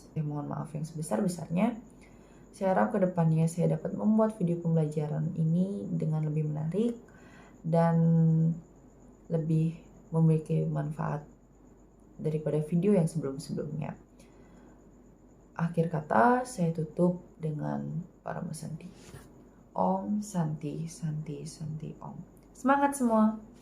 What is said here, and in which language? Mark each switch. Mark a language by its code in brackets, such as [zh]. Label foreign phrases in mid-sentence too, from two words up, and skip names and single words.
[id] Mohon maaf yang sebesar-besarnya. Saya harap kedepannya saya dapat membuat video pembelajaran ini dengan lebih menarik dan lebih memiliki manfaat daripada video yang sebelum-sebelumnya. Akhir kata, saya tutup dengan Parama Santi. [sa] Om Santi, Santi, Santi, Om. [id] Semangat semua!